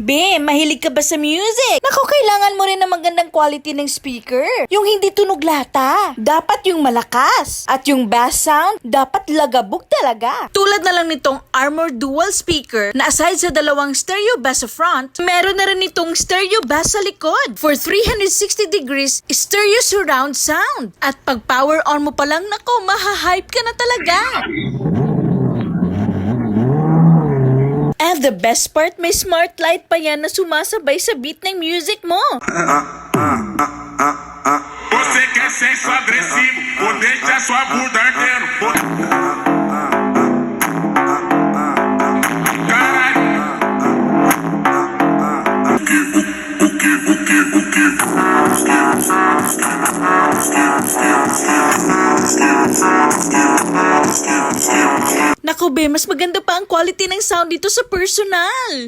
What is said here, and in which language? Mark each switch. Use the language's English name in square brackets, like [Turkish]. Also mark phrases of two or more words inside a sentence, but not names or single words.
[Filipino] Be, mahilig ka ba sa music? Naku, kailangan mo rin ng magandang quality ng speaker. Yung hindi tunog lata. Dapat yung malakas. At yung bass sound, dapat lagabog talaga. Tulad na lang nitong Armor Dual Speaker na aside sa dalawang [English] stereo bass [Filipino] sa front, meron na rin itong [English] stereo bass [Filipino] sa likod [English] for 360 degrees stereo surround sound. [Filipino] At pag [English] power on [Filipino] mo pa lang, naku, maha-hype ka na talaga. [English] And the best part, [Filipino] may [English] smart light [Filipino] pa yan na sumasabay sa beat ng music mo. [Portuguese] Você quer sexo agressivo, ou deixa sua bunda ardendo. Caralho. [Filipino] Naku be, mas maganda pa ang quality ng sound dito sa personal.